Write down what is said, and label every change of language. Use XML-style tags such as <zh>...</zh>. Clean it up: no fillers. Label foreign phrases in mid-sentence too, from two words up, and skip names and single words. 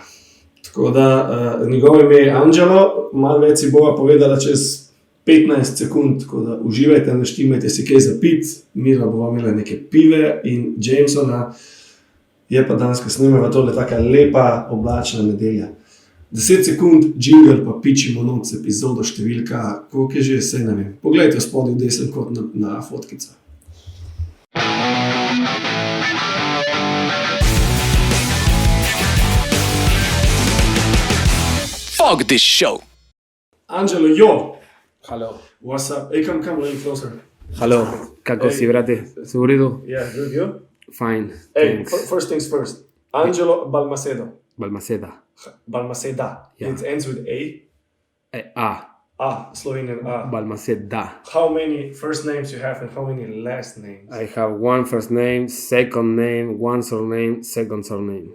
<sl>Tako da, njegovo ime je Angelo, malo več si bova povedala čez 15 sekund, tako da uživajte, naštimajte si kaj za pit, Mira bova imela neke pive in Jamesona, je pa danes, ko snemava tole taka lepa oblačna nedelja. 10 sekund, jingle pa pičimo noc epizodo številka, koliko je že, saj ne vem. Poglejte spodaj v desen kot na fotkico.</sl> <en>Fuck this show. Angelo, yo! Hello. What's up? Hey, come a little closer. Hello.</en> <sl>Kako si, brate? Si v redu?</sl> <en>Yeah, good, you? Fine. Hey, Thanks. first things first. Angelo Balmaceda. Balmaceda. Balmaceda. Yeah. It ends with A. A. Slovenian A. Balmaceda. How many first names you have and how many last names? I have one first name, second name, one surname, second surname.</en>